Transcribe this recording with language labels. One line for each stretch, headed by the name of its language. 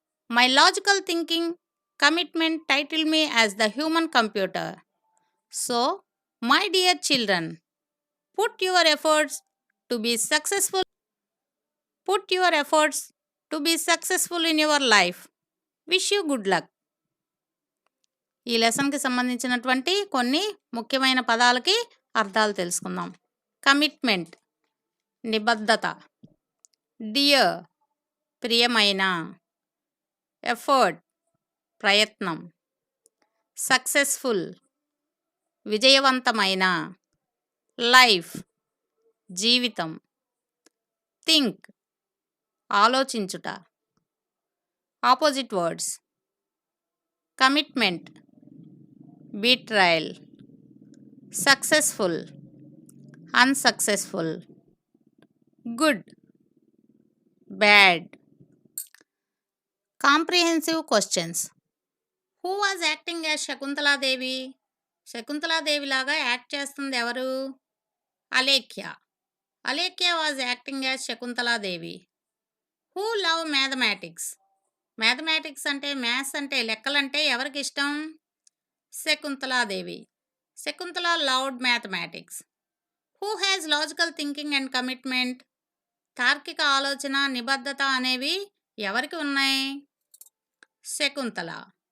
English: My logical thinking commitment title me as the human computer. So, my dear children, put your efforts to be successful. Put your efforts to be successful in your life. Wish you good luck.
Telugu: ఈ లెసన్కి సంబంధించినటువంటి కొన్ని ముఖ్యమైన పదాలకి అర్థాలు తెలుసుకుందాం. Commitment నిబద్ధత, dear ప్రియమైన, effort ప్రయత్నం, successful విజయవంతమైన, లైఫ్ జీవితం, think ఆలోచించుట.
English: Opposite words: commitment betrayal, successful, unsuccessful, good, bad. Comprehensive questions. Who was acting as Shakuntaladevi?
Telugu: Shakuntaladevi లాగా యాక్ట్ చేస్తుంది ఎవరు? Alekhya.
English: Alekhya was acting as Shakuntaladevi. Who love mathematics?
Telugu: Mathematics అంటే maths అంటే లెక్కలంటే ఎవరికి ఇష్టం?
English: Shakuntaladevi. Shakuntala loved mathematics. Who has logical thinking and commitment?
Telugu: తార్కిక ఆలోచన, నిబద్ధత అనేవి ఎవరికి ఉన్నాయి? శకుంతల.